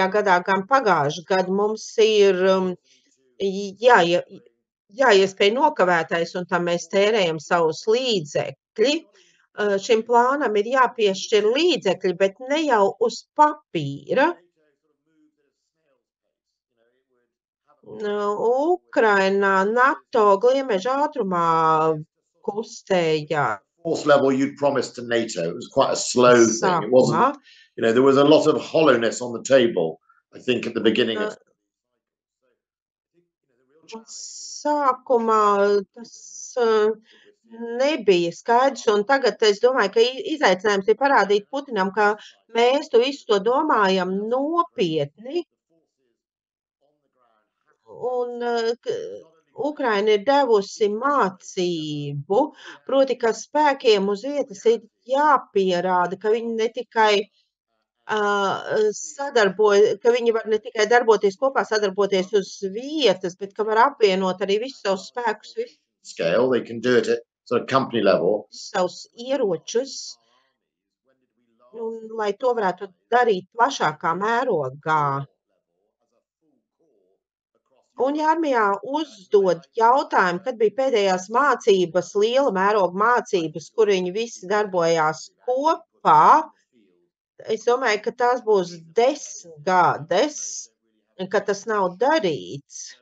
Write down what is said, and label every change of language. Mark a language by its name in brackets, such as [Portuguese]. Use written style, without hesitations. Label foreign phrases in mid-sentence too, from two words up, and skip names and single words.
[Latvian] gadā, gan pagājušajā gadā, mums ir jāiespēj nokavētais, un tam mēs tērējam savus līdzekļi. Šim plānam ir jāpiešķir līdzekļi, bet ne jau uz papīra. Ukrainā NATO gliemeža ātrumā kustējās. [English] Force level you'd promised to NATO. It was quite a slow thing. It wasn't, there was a lot of hollowness on the table, I think, at the beginning of [Latvian] Sākumā tas nebija skaidrs, un tagad es domāju, ka izaicinājums ir parādīt Putinam, ka mēs to visu to domājam nopietni. Un Ukraina ir devusi mācību, proti, ka spēkiem uz vietas ir jāpierāda, ka viņi ne tikai ka viņi var ne tikai darboties kopā, sadarboties uz vietas, bet ka var apvienot arī visus savus spēkus, [English] scale. They can do it at sort of company level. [Latvian] Savus ieročus, un lai to varētu darīt plašākā mērogā. Un ja armijā uzdod jautājumu, kad bija pēdējās mācības, liela mēroga mācības, kur viņi visi darbojās kopā, es domāju, ka tās būs 10 gades, ka tas nav darīts.